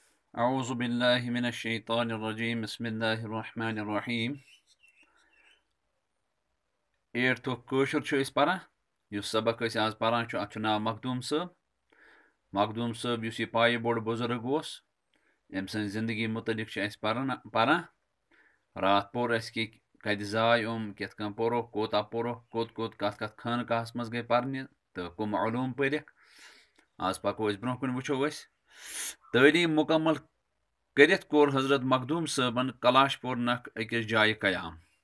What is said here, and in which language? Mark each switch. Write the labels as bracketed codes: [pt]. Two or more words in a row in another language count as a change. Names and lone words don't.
[ar] أعوذ بالله من الشيطان الرجيم بسم الله الرحمن الرحيم [ks] 8th کٲشُر چھِ أسۍ پران یُس سبق أسۍ آز پران چھُ اَتھ چھُ ناو مخدوٗم صٲب یُس یہِ پایہِ بوٚڑ بُزرگ اوس أمۍ سٕنٛزِ زندگی مُتعلق چھِ أسۍ پران راتھ پوٚر اَسہِ کَتہِ زاے کِتھ کٔنۍ پوٚرُکھ کوٗتاہ پوٚرُکھ کوٚت کَتھ خانقاہَس منٛز گٔے پَرنہِ تہٕ کٕم علوٗم پٔرِکھ آز پَکو أسۍ برٛونٛہہ کُن وٕچھو أسۍ تعلیٖم مُکمل کٔرِتھ کوٚر حضرت مخدوٗم صٲبن کلاش پوٗر نکھ أکِس جایہِ قیام